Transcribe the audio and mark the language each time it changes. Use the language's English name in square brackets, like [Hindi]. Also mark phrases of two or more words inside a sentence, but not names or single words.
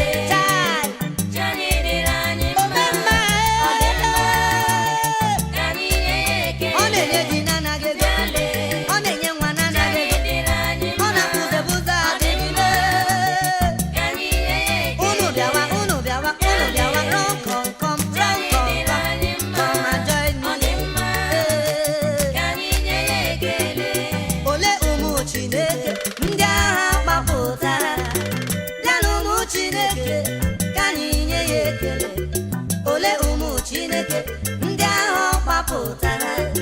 [Igbo] Chai. O mee mma, eh. Ọ na-enye di na-anaghị ego. Ọ na-enye nwa na-anaghị ego. Ọ na-akwụze buza adịghị ime. Unu bịawa, unu bịawa, unu bịawa. [English] Run, come, come, run, come, come. Come and join me. Eh. [Igbo] Ole ụmụ Chineke ndị agha gbapụtara? Bịanụ ụmụ Chineke, ka anyị nye ya ekele. Ole ụmụ Chineke ndị agha gbapụtara?